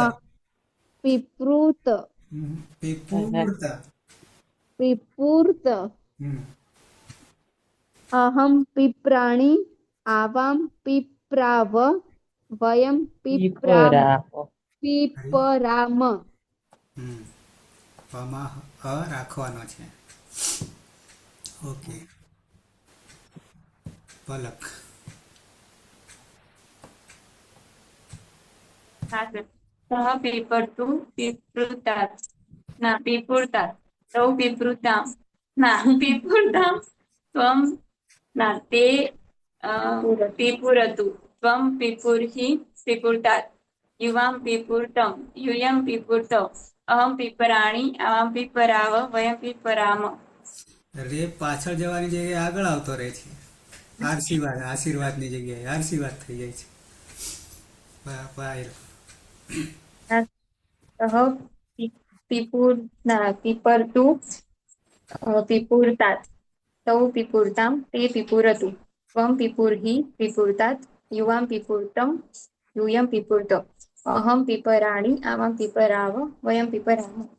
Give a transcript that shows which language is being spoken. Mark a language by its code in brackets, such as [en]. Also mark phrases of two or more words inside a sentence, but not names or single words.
[sa] पिप्रुत पीपूरत. पिपुर्त. अहं पिप्राणि आवां पिप्राव वयं पिपराम. [gu] પમાં અ રાખવાનો છે. ઓકે. પલક [hi] हाँ सर. [sa] सः पिबर्तु पिप्रुतात् पिपुर्तात् तौ पिप्रुतां पिपुर्तां त्वं ते पिपुरतु त्वं पिपुर्हि पिपुर्तात् युवां पिपुर्तं यूयं पिपुर्त. अहं पिपराणि आवां पिपराव वयं पिपराम. [gu] રે પાછળ જવાની જગ્યાએ આગળ આવતો રહે છે. આશીર્વાદની જગ્યાએ આશીર્વાદ થઈ જાય છે. પાયલ [sa] सः पिपर्तु पिपुर्तात् तौ पिपुर्तां ते पिपुरतु त्वं पिपुर्हि पिपुर्तात् युवां पिपुर्तं यूयं पिपुर्त. अहं पिपराणि आवां पिपराव वयं पिपराम.